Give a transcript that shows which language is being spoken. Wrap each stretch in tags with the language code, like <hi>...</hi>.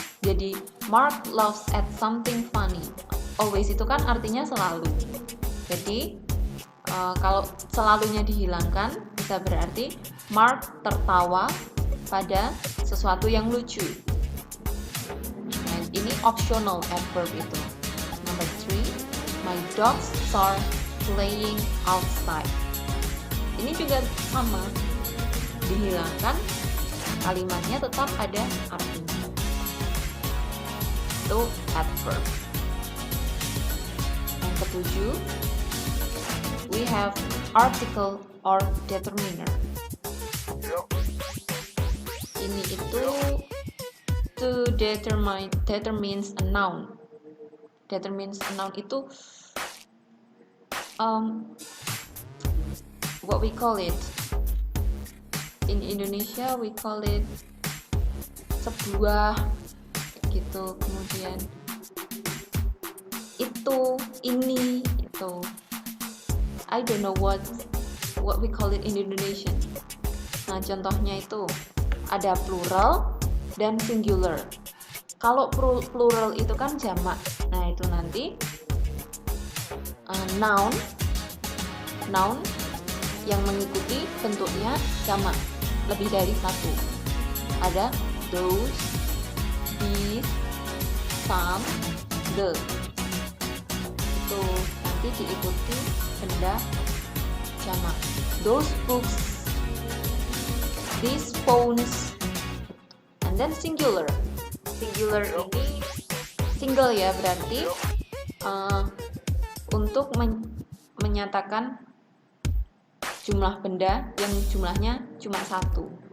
<id>Jadi</id> <en>Mark laughs at something funny.</en> <id>Always itu kan artinya selalu. Jadi kalau selalunya dihilangkan, bisa berarti Mark tertawa pada sesuatu yang lucu. Dan ini optional adverb itu.</id> <en>Number 3, my dogs are playing outside.</en> <id>Ini juga sama, dihilangkan, kalimatnya tetap ada artinya. Itu adverb. Yang ketujuh,</id> <en>we have article or determiner.</en> <id>Ini itu</id> <en>to determines a noun. Determines a noun</en> <id>itu</id> <en>what we call it in Indonesia, we call it</en> <id>sebuah gitu, kemudian itu, ini, itu.</id> <en>I don't know what we call it in Indonesian.</en> <id>Nah, contohnya itu ada plural dan singular. Kalau plural itu kan jamak. Nah, itu nanti noun yang mengikuti bentuknya jamak, lebih dari satu. Ada those, these, some, the. Itu nanti diikuti benda jamak.</id> <en>Those books, these phones, and then singular.</en> <id>Singular ini single ya, berarti untuk menyatakan jumlah benda yang jumlahnya cuma satu.</id>